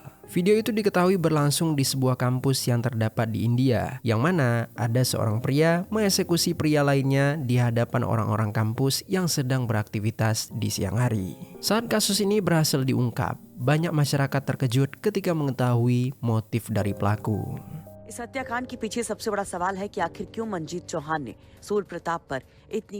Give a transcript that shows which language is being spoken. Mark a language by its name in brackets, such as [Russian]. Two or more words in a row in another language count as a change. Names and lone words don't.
[Indonesian] Video itu diketahui berlangsung di sebuah kampus yang terdapat di India, yang mana ada seorang pria mengeksekusi pria lainnya di hadapan orang-orang kampus yang sedang beraktivitas di siang hari. Saat kasus ini berhasil diungkap, banyak masyarakat terkejut ketika mengetahui motif dari pelaku. [Hindi] इस हत्याकांड के पीछे सबसे बड़ा सवाल है कि आखिर क्यों मंजीत चौहान ने सूर्य प्रताप पर इतनी